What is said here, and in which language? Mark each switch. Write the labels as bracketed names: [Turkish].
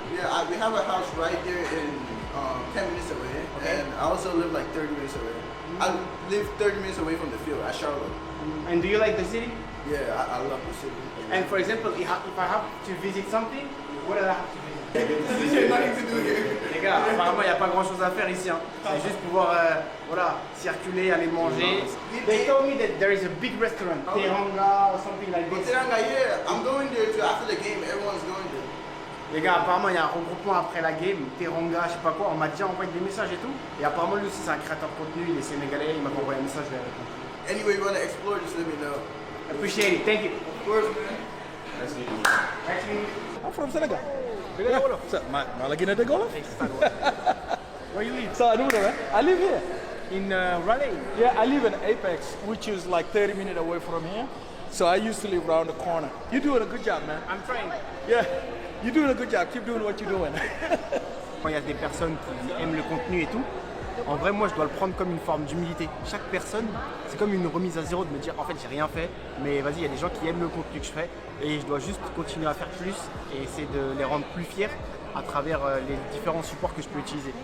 [English] Yeah, we have a house right there in 10 minutes away. Okay. And I also live like 30 minutes away. I live 30 minutes away from the field at Charlotte. And do you like the city? Yeah, I love the city. And for example, if I have to visit something, what do I have to visit? This is nothing to do here. [French] Les gars, apparemment il n'y a pas grand chose à faire ici. Hein. C'est juste pouvoir voilà, circuler, aller manger. [English] They told me that there is a big restaurant, Teranga or something like this. Teranga, yeah, I'm going there too. After the game, everyone's going there. [French] Les gars, apparemment il y a un regroupement après la game, Teranga, je sais pas quoi. On m'a déjà envoyé des messages et tout. Et apparemment lui aussi c'est un créateur de contenu, il est sénégalais, il m'a envoyé un message, je vais répondre. [English] Anyway, you want to explore, just let me know. Appreciate it, thank you. Of course, man. Nice meeting you. Nice meeting you. I'm from Senegal. [Wolof] Lagi na Degolo? [English] Where you live? So I live here. In Raleigh? Yeah, I live in Apex, which is like 30 minutes away from here. So I used to live around the corner. You're doing a good job, man. I'm trying. Yeah, you're doing a good job. Keep doing what you're doing. [French] Quand il y a des personnes qui aiment le contenu et tout, en vrai, moi, je dois le prendre comme une forme d'humilité. Chaque personne, c'est comme une remise à zéro de me dire, en fait, j'ai rien fait, mais vas-y, il y a des gens qui aiment le contenu que je fais et je dois juste continuer à faire plus et essayer de les rendre plus fiers à travers les différents supports que je peux utiliser.